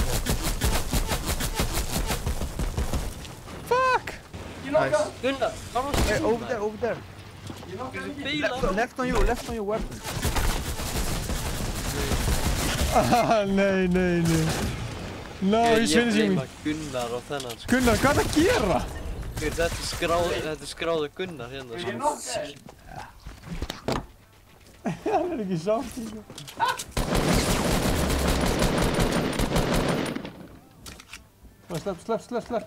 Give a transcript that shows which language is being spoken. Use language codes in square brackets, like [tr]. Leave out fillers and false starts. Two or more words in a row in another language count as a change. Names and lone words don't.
[en] Fuck! Nice. Gunnar, Hey, over there. Left on you, weapon. [is] Ah, nei. [en] No, he's finishing me. [is] Gunnar á þennan sko. Gunnar, hvað er það að gera? Þetta er skráðu Gunnar hérna sko. Hann er ekki sátt. Slepp.